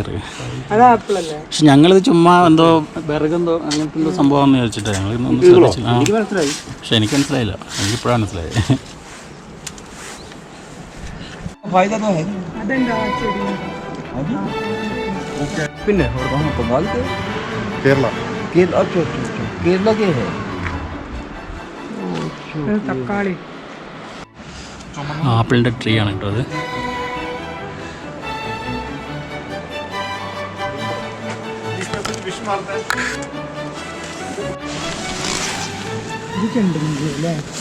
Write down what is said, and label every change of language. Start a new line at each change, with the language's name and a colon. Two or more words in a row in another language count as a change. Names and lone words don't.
Malayalam: അത് ആപ്പിളല്ലേ? പക്ഷെ ഞങ്ങളിത് ചുമ്മാ എന്തോ വിറകെന്തോ അങ്ങനത്തെ എന്തോ സംഭവം എന്ന് ചോദിച്ചിട്ട് ഞങ്ങളിതൊന്നും ശ്രദ്ധിച്ചില്ല. എനിക്ക് മനസ്സിലായി. പക്ഷെ എനിക്ക് മനസ്സിലായില്ല, എനിക്കിപ്പോഴാണ് മനസ്സിലായത്. അതെന്താ ചെടി?
Hindi: പിന്നെ और वहाँ पर बाल के
Malayalam: കേരള
Hindi: केरला, अच्छा अच्छा अच्छा केरला के है।
Malayalam: അത് തക്കാളി. ആപ്പിളിൻ്റെ ട്രീ ആണ് കേട്ടോ അത്. ഇത് ചെണ്ടുമല്ലി അല്ലേ?